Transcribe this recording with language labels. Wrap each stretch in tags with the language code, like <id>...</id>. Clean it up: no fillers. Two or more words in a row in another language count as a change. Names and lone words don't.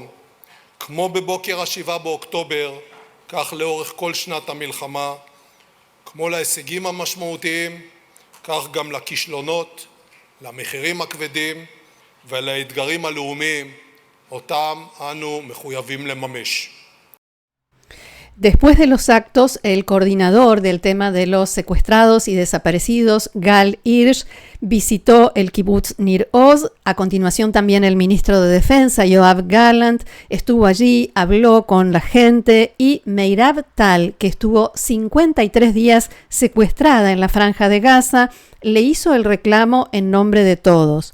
<he>כמו בבוקר ה-7 באוקטובר, כך לאורך כל שנת המלחמה, כמו להישגים המשמעותיים, כך גם לכישלונות, למחירים הכבדים ולאתגרים הלאומיים אותם אנו מחויבים לממש.</he> <es>Después de los actos, el coordinador del tema de los secuestrados y desaparecidos, Gal Hirsch, visitó el kibutz Nir Oz. A continuación también el ministro de Defensa, Yoav Gallant, estuvo allí, habló con la gente, y Meirav Tal, que estuvo 53 días secuestrada en la Franja de Gaza, le hizo el reclamo en nombre de todos.</es>